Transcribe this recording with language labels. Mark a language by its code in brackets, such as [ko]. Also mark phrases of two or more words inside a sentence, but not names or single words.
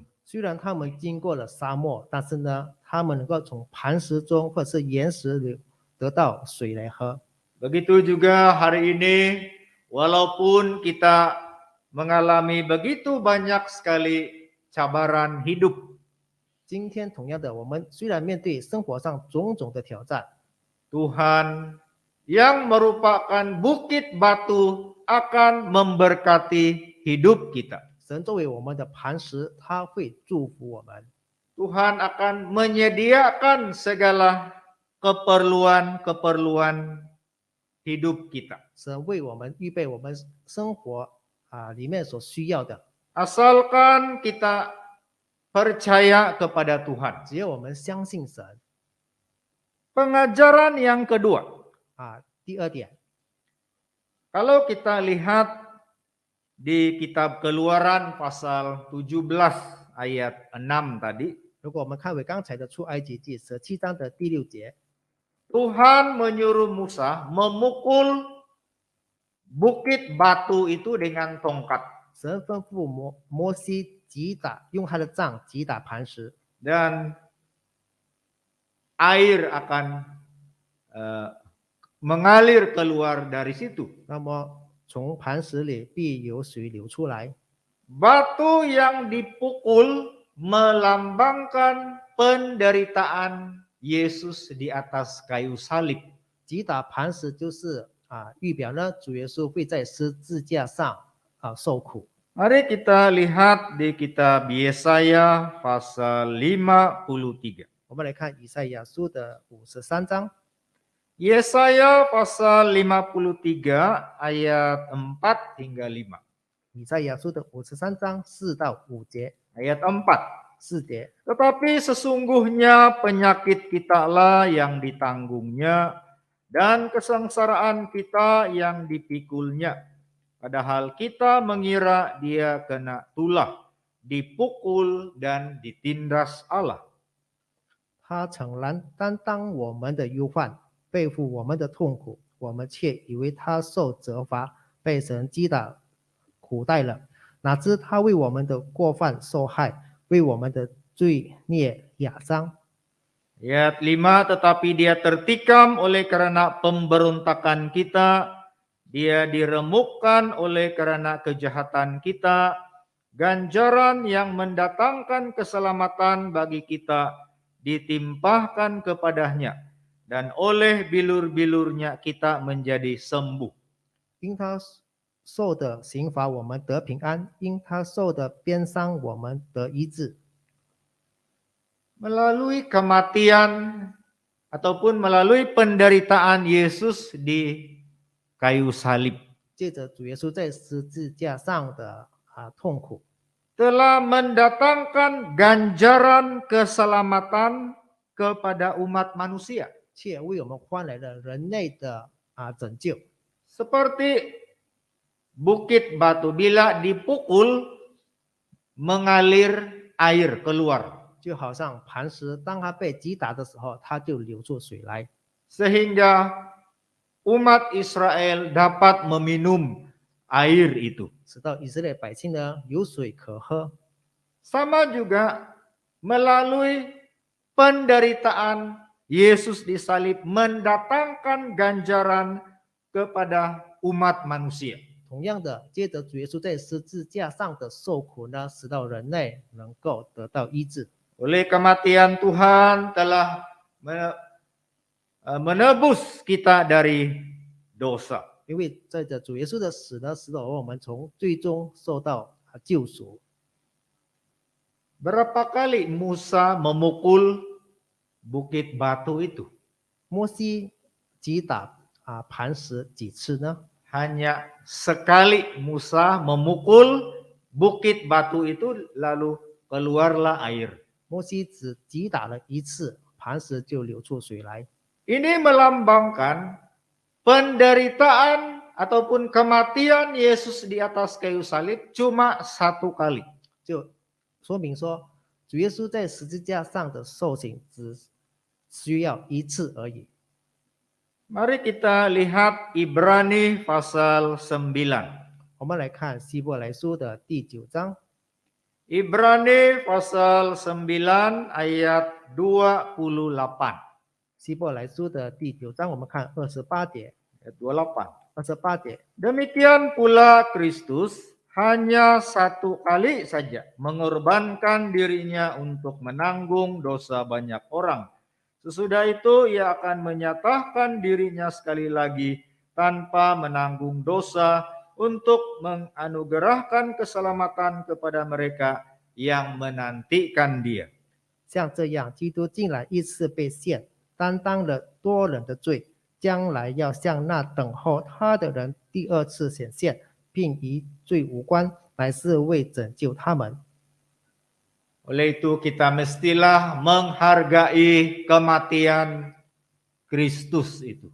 [zh] 虽然他们经过了沙漠，但是呢，他们能够从磐石中或者是岩石里得到水来喝。 [ms] Begitu juga hari ini, walaupun kita mengalami begitu banyak sekali cabaran hidup, [zh] 今天同样的，我们虽然面对生活上种种的挑战， [ms] Tuhan yang merupakan bukit batu akan memberkati hidup kita. [zh] 神作为我们的磐石，他会祝福我们。 [ms] Tuhan akan menyediakan segala keperluan-keperluan hidup kita. [zh] 神为我们预备我们生活里面所需要的， [ms] Asalkan kita percaya kepada Tuhan. [zh] 只要我们相信神 [ms] Pengajaran yang kedua, [zh] 第二点， [ms] kalau kita lihat di kitab Keluaran pasal 17 ayat 6 tadi, [zh] 如果我们看回刚才的出埃及记17章的第6节， [ms] Tuhan menyuruh Musa memukul bukit batu itu dengan tongkat. [zh] 神吩咐摩西用他的杖击打磐石， [ms] Dan air akan mengalir keluar dari situ. [zh] 那么从磐石里必有水流出来。 [ms] Batu yang dipukul melambangkan penderitaan Yesus di atas kayu salib. [zh] 击打磐石就是预表呢主耶稣会在十字架上受苦。 [ms] Mari kita lihat di kitab Yesaya pasal 53. [zh] 我们来看以赛亚书的53章， [ms] Yesaya pasal 53 ayat 4 hingga 5. [zh] 以赛亚书的53章4到5节， [ms] Ayat 4. [zh] 4节。 [id] Tetapi sesungguhnya penyakit kitalah yang ditanggungnya dan kesengsaraan kita yang dipikulnya. Padahal kita mengira dia kena tulah, dipukul dan ditindas Allah. [zh] 他诚然担当我们的忧患，背负我们的痛苦，我们却以为他受责罚，被神击打苦待了。哪知他为我们的过犯受害，为我们的罪孽压伤。 [id] Ayat 5, tetapi dia tertikam oleh karena pemberontakan kita, dia diremukkan oleh karena kejahatan kita, ganjaran yang mendatangkan keselamatan bagi kita ditimpahkan kepadanya, dan oleh bilur-bilurnya kita menjadi sembuh. [zh] 因他受的刑罚，我们得平安；因他受的鞭伤，我们得医治。 [ms] Melalui kematian ataupun melalui penderitaan Yesus di kayu salib, [zh] 借着主耶稣在十字架上的痛苦， [ms] telah mendatangkan ganjaran keselamatan kepada umat manusia. [zh] 却为我们换来了人类的拯救。 [ms] Seperti bukit batu, bila dipukul mengalir air keluar. [zh] 就好像磐石，当它被击打的时候，它就流出水来， [ms] Sehingga umat Israel dapat meminum air itu. [zh] 使到以色列百姓呢有水可喝。 [ms] Sama juga melalui penderitaan Yesus disalib mendatangkan ganjaran kepada umat manusia. [zh] 同样的，接着主耶稣在十字架上的受苦呢，使到人类能够得到医治。 [ms] Oleh kematian Tuhan telah menebus kita dari dosa. [zh] 因为在这主耶稣的死呢，使到我们从最终受到救赎。 [ms] Berapa kali Musa memukul bukit batu itu? [zh] 摩西击打磐石几次呢？ [ms] Hanya sekali Musa memukul bukit batu itu, lalu keluarlah air. [zh] 摩西只击打了一次，磐石就流出水来。 [ms] Ini melambangkan penderitaan ataupun kematian Yesus di atas kayu salib cuma satu kali. [zh] 就说明说，主耶稣在十字架上的受刑只需要一次而已。 [ms] Mari kita lihat Ibrani pasal 9. [zh] 我们来看希伯来书的第9章， [ms] Ibrani pasal 9 ayat 28. [zh] 希伯来书的第9章，我们看28节。 [ms] Ayat 28. [zh] 28节， [id] Demikian pula Kristus hanya satu kali saja mengorbankan dirinya untuk menanggung dosa banyak orang. Sesudah itu ia akan menyatakan dirinya sekali lagi tanpa menanggung dosa untuk menganugerahkan keselamatan kepada mereka yang menantikan Dia. [zh] 像这样，基督竟然一次被献，担当了多人的罪，将来要向那等候他的人第二次显现，并与罪无关，乃是为拯救他们。 [ms] Oleh itu kita mestilah menghargai kematian Kristus itu.